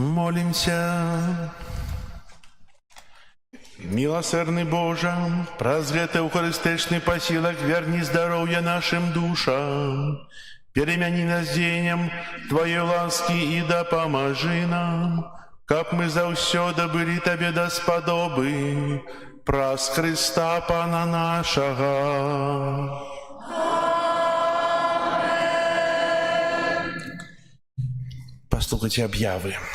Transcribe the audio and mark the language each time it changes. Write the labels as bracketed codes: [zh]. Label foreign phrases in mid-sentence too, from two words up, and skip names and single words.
[ru] Помолимся. Милосердный Боже, [be] праз гэты эўхарыстычны пасілак верні здароўя нашим душам. [ru] Перемяни нас [be] дзеяннем [ru] Твоей ласки и [be] дапамажы нам, каб мы заўсёды былі Табе даспадобы, праз Христа Пана нашага. Послухайте объявы.